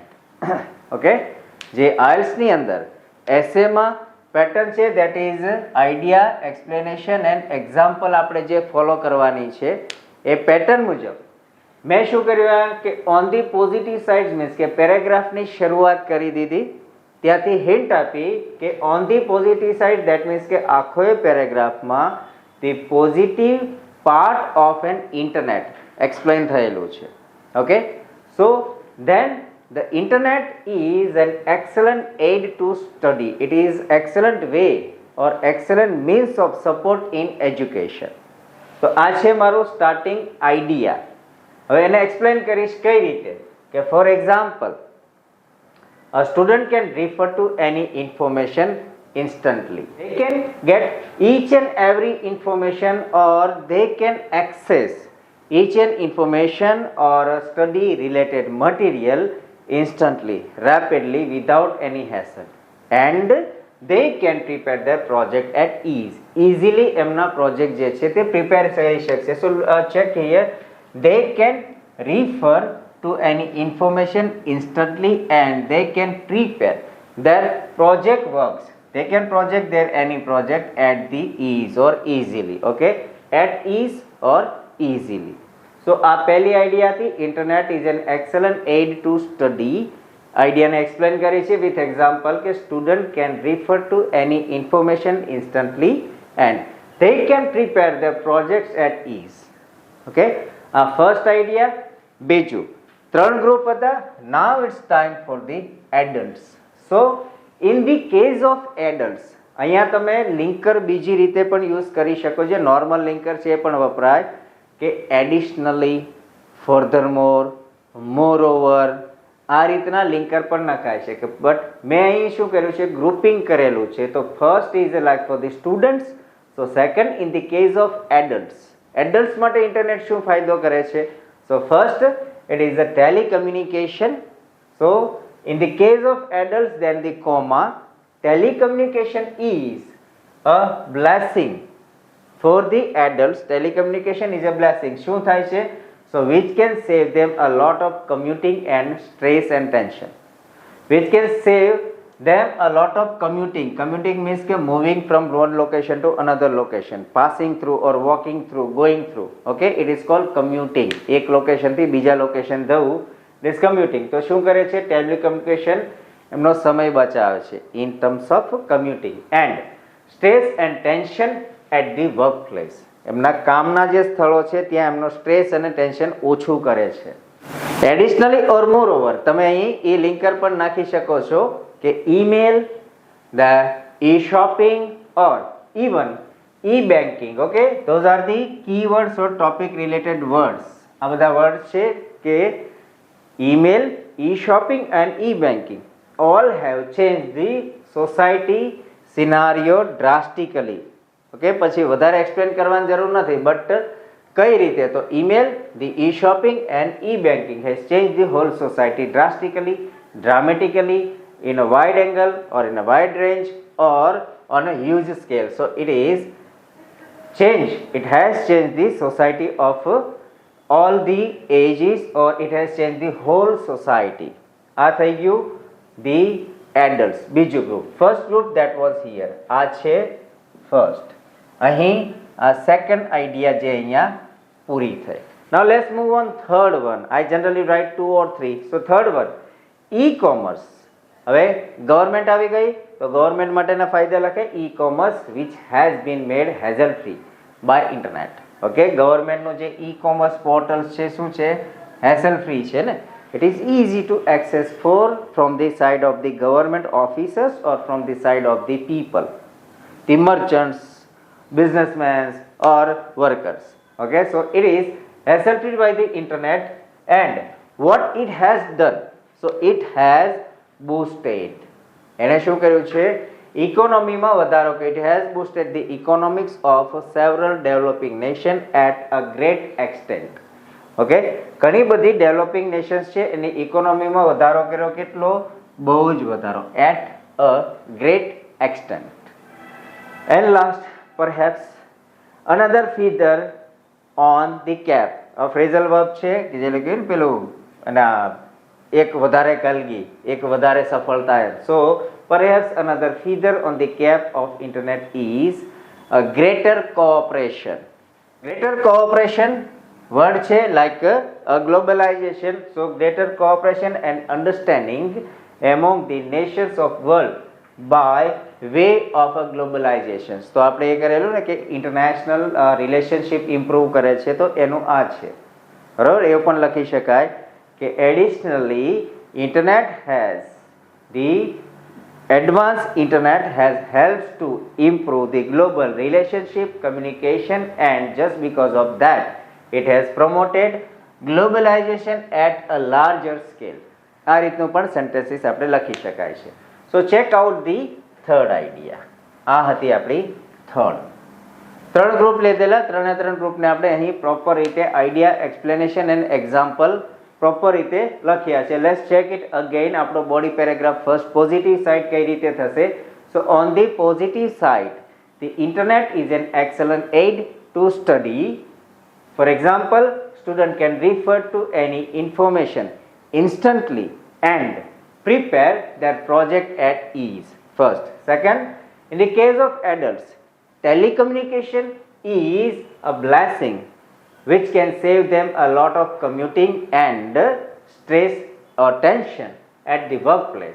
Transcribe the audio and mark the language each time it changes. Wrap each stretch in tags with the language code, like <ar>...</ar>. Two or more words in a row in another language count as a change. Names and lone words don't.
<gu>ઓકે, જે આઇલ્સની અંદર એસેમાં પેટર્ન છે</gu> <en>that is idea, explanation and example</en> <gu>આપણે જે ફોલો કરવાની છે એ પેટર્ન મુજબ મેં શું કર્યું કે</gu> <en>on the positive side means</en> <gu>કે પેરેગ્રાફની શરૂઆત કરી દીધી, ત્યાંથી હિન્ટ આપી કે</gu> <en>on the positive side that means</en> <gu>કે આખો પેરેગ્રાફમાં</gu> <en>the positive part of an internet explain</en> <gu>થયેલું છે.</gu> <en>okay, so then the internet is an excellent aid to study. It is excellent way or excellent means of support in education.</en> <gu>તો આ છે મારું સ્ટાર્ટિંગ આઈડિયા. હવે એને એક્સપ્લેન કરીશ કઈ રીતે કે</gu> <en>for example a student can refer to any information instantly. They can get each and every information or they can access each and information or study related material instantly, rapidly, without any hassle, and they can prepare their project at ease.</en> <gu>Easily એમના પ્રોજેક્ટ જે છે તે પ્રિપેર કરી શકશે.</gu> <en>So check here, they can refer to any information instantly and they can prepare their project works. They can project their any project at the ease or easily. Okay, at ease or easily. So</en> <gu>આ પહેલી આઈડિયા હતી,</gu> <en>internet is an excellent aid to study.</en> <gu>આઈડિયાને એક્સપ્લેન કરી છે</gu> <en>with example કે student can refer to any information instantly and they can prepare their projects at ease.</en> <gu>ઓકે, આ ફર્સ્ટ આઈડિયા. બીજું, 3 ગ્રુપ હતા.</gu> <en>Now it's time for the adults. So in the case of adults,</en> <gu>અહીંયા તમે લિંકર બીજી રીતે પણ યુઝ કરી શકો છો.</gu> <en>normal linker</en> <gu>છે એ પણ વપરાય કે</gu> <en>additionally, furthermore, moreover,</en> <gu>આ રીતના લિંકર પણ નખાય છે. બટ મેં અહીં શું કર્યું છે, ગ્રુપિંગ કરેલું છે. તો</gu> <en>first is like for the students. so second in the case of adults.</en> <gu>એડલ્ટ્સ માટે ઇન્ટરનેટ શું ફાયદો કરે છે?</gu> <en>so first it is a telecommunication. so in the case of adults then the comma, telecommunication is a blessing for the adults. Telecommunication is a blessing.</en> <gu>શું થાય છે?</gu> <en>So which can save them a lot of commuting and stress and tension. Which can save them a lot of commuting. Commuting means કે moving from one location to another location, passing through or walking through, going through. Okay, it is called commuting.</en> <gu>એક લોકેશન થી બીજા લોકેશન જવું,</gu> <en>this commuting.</en> <gu>તો શું કરે છે? ટેલિકમ્યુનિકેશન એમનો સમય બચાવે છે</gu> <en>in terms of commuting and stress and tension at the workplace.</en> <gu>એમના કામના જે સ્થળો છે ત્યાં એમનો સ્ટ્રેસ અને ટેન્શન ઓછું કરે છે.</gu> <en>additionally or more over,</en> <gu>તમે અહીં એ લિંકર પણ નાખી શકો છો કે</gu> <en>email, the e shopping or even e banking. okay, those are the keywords or topic related words.</en> <gu>આ બધા વર્ડ છે કે</gu> <en>email, e shopping and e banking all have changed the society scenario drastically.</en> <gu>ઓકે, પછી વધારે એક્સપ્લેન કરવાની જરૂર નથી.</gu> <en>બટ</en> <gu>કઈ રીતે? તો</gu> <en>email, the e shopping and e banking has change the whole society drastically, dramatically, in a wide angle or in a wide range or on a huge scale. So it is changed. It has changed the society of all the ages or it has changed the whole society.</en> <gu>આ થઈ ગયું</gu> <en>the adults.</en> <gu>બીજું ગ્રુપ,</gu> <en>first group that was here.</en> <gu>આ છે ફર્સ્ટ. અહીં આ સેકન્ડ આઈડિયા જે અહીંયા પૂરી થઈ.</gu> <en>Now let's move on third one. I generally write 2 or 3. So third one, e-commerce.</en> <gu>હવે ગવર્મેન્ટ આવી ગઈ તો ગવર્મેન્ટ માટેના ફાયદા લખે</gu> <en>e-commerce which has been made hassle free by internet.</en> <gu>ઓકે, ગવર્મેન્ટનું જે e-commerce પોર્ટલ્સ છે શું છે?</gu> <en>hassle free</en> <gu>છે ને.</gu> <en>It is easy to access from the side of the government officers or from the side of the people, the merchants, businessmen or workers. Okay, so it is hassle-free by the internet and what it has done, so it has boosted.</en> <gu>એને શું કર્યું છે? ઇકોનોમીમાં વધારો કર્યો.</gu> <en>It has boosted the economics of several developing nations at a great extent.</en> <gu>ઓકે, ઘણી બધી</gu> <en>developing nations</en> <gu>છે એની ઇકોનોમીમાં વધારો કર્યો. કેટલો? બહુ જ વધારો,</gu> <en>at a great extent. And last, perhaps another feather on the cap. A phrasal verb</en> <gu>છે કે જે લખ્યું ને પેલું અને એક વધારે કલગી, એક વધારે સફળતા.</gu> <en>So perhaps another feather on the cap of internet is a greater cooperation. Greater cooperation word છે like a globalization. So greater cooperation and understanding among the nations of world by way of a globalization.</en> <gu>તો આપણે એ કરેલું ને કે</gu> <en>international relationship improve</en> <gu>કરે છે, તો એનું આ છે, બરાબર. એવું પણ લખી શકાય કે</gu> <en>additionally internet has the advanced internet has helped to improve the global relationship communication, and just because of that it has promoted globalization at a larger scale.</en> <gu>આ રીતનું પણ સેન્ટેન્સીસ આપણે લખી શકાય છે.</gu> <en>so check out the third idea.</en> <gu>આ હતી આપણી ત્રણ ગ્રુપ લીધેલા. ત્રણ ગ્રુપને આપણે અહીં પ્રોપર રીતે</gu> <en>idea, explanation and example</en> <gu>પ્રોપર રીતે લખ્યા છે.</gu> <en>let's check it again. આપણો body paragraph first positive side</en> <gu>કઈ રીતે થશે?</gu> <en>so on the positive side, the internet is an excellent aid to study. for example, student can refer to any information instantly and prepare their project at ease. First. Second, in the case of adults, telecommunication is a blessing which can save them a lot of commuting and stress or tension at the workplace.</en>